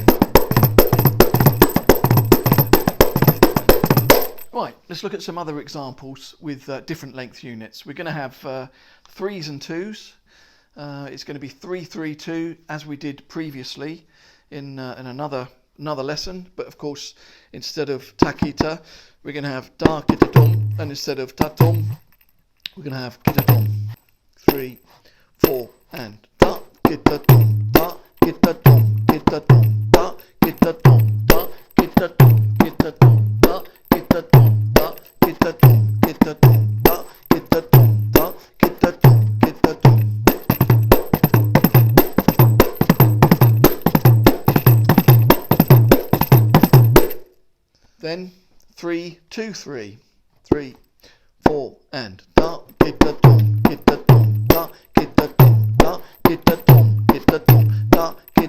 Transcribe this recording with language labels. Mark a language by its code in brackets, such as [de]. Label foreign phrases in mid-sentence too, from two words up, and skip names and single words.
[en] Right, let's look at some other examples with different length units. We're going to have 3s and 2s. It's going to be 3 3 2 as we did previously in another lesson, but of course instead of takita we're going to have da kita dum, and instead of ta dum we're going to have kita dum. 3 4 and da kita dum, da kita dum, kita dum, da kita dum, da kita dum, kita dum, da kita dum, da kita dum, kita dum, da kita dum, da kita dum, kita dum. Then 3 2 3, 3 4 and da kita dum, kita dum, da kita dum, da kita dum, kita dum, da